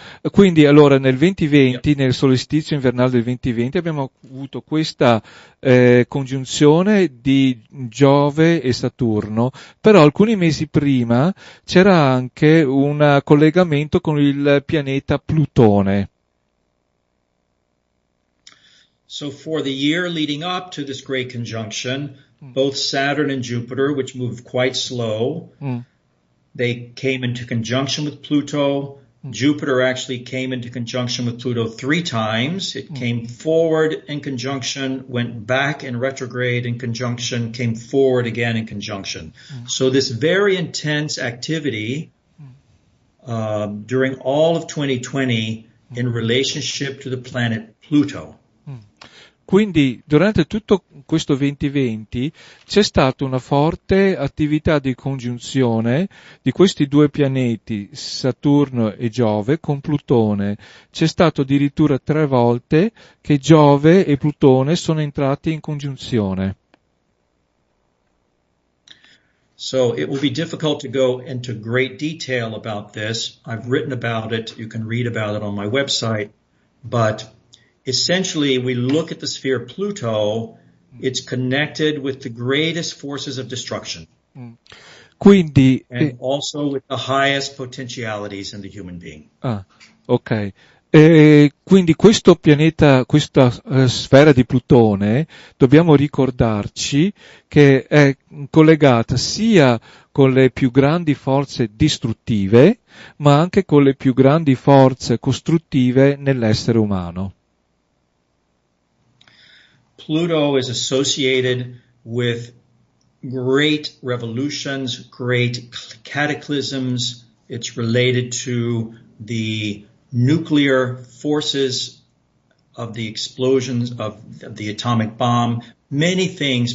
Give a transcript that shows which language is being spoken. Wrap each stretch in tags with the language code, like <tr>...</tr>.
<it>Quindi allora nel 2020, nel solstizio invernale del 2020, abbiamo avuto questa congiunzione di Giove e Saturno, però alcuni mesi prima c'era anche un collegamento con il pianeta Plutone.</it> <en>So for the year leading up to this great conjunction, both Saturn and Jupiter, which moved quite slow, they came into conjunction with Pluto. Jupiter actually came into conjunction with Pluto 3 times. It came forward in conjunction, went back in retrograde in conjunction, came forward again in conjunction. So this very intense activity during all of 2020 in relationship to the planet Pluto.</en> <it>Quindi durante tutto questo 2020 c'è stata una forte attività di congiunzione di questi due pianeti, Saturno e Giove, con Plutone. C'è stato addirittura 3 volte che Giove e Plutone sono entrati in congiunzione.</it> <en>So it will be difficult to go into great detail about this. I've written about it. You can read about it on my website. But essentially, we look at the sphere Pluto, it's connected with the greatest forces of destruction.</en> <it>Quindi,</it> <en>and also with the highest potentialities in the human being.</en> <it>Ok. Quindi questo pianeta, questa sfera di Plutone, dobbiamo ricordarci che è collegata sia con le più grandi forze distruttive, ma anche con le più grandi forze costruttive nell'essere umano.</it> <en>Pluto is associated with great revolutions, great cataclysms. It's related to the nuclear forces of the explosions of the atomic bomb. Many things.</en>